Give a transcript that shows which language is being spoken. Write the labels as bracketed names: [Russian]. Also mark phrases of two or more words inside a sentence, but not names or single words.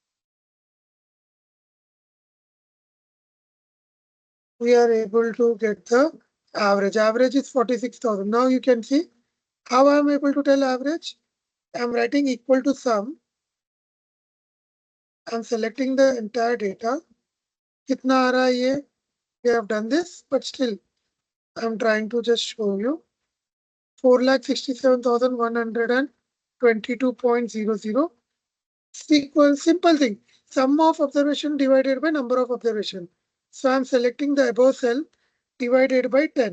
[English] We are able to get the average. Average is 46,000. Now you can see how I am able to tell average. I am writing equal to sum. I am selecting the entire data. [Hindi] कितना आ रहा है ये? [English] We have done this, but still I am trying to just show you. 4,67,122.00 equals simple thing. Sum of observation divided by number of observation. So I'm selecting the above cell divided by 10.